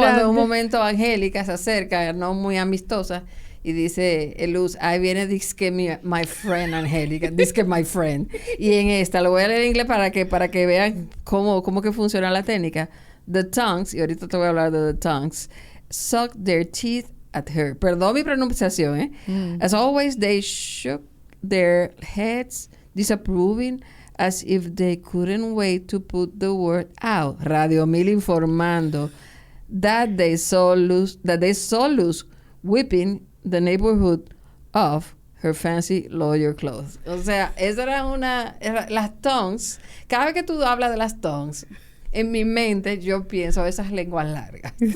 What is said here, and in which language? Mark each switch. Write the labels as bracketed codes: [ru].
[es] Cuando en un momento Angélica se acerca, no muy amistosa, y dice, Luz, ahí viene, disque [en] my friend [es] Angélica, disque my friend. Y en esta, lo voy a leer en inglés para que vean cómo que funciona la técnica. [en] The tongues, [es] y ahorita te voy a hablar de [en] the tongues, suck their teeth at her. [es] Perdón mi pronunciación, [en] As always, they shook their heads, disapproving, as if they couldn't wait to put the word out. Radio Mil [es] informando [en] that they saw Luz whipping the neighborhood of her fancy lawyer clothes. [es] O sea, eso era las tongues. Cada vez que tú hablas de las tongues, en mi mente yo pienso esas lenguas largas.